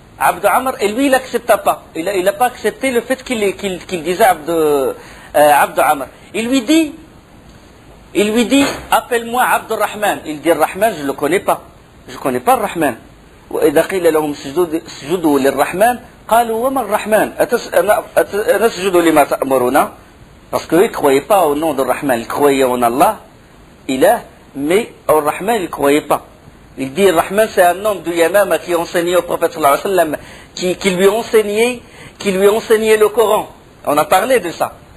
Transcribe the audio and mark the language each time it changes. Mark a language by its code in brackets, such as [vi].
[fr] Abd Amr, et lui, il n'accepta pas. Il n'a pas accepté le fait qu'il disait Abd Amr. Il lui dit, appelle-moi Abd Rahman. Il dit Rahman, je ne le connais pas. Je ne connais pas le Rahman. [ar] وإذا قيل لهم اسجدوا للرحمن قالوا وما الرحمن أنسجد لما تأمرنا. [fr] Parce qu'ils ne croyaient pas au nom de Rahman, ils croyaient en Allah, Ilah, mais au Rahman, ils ne croyaient pas. Il dit Rahman, c'est un homme du Yamama qui enseignait au prophète sallallahu alayhi wa sallam, qui lui enseignait le Coran. On a parlé de ça.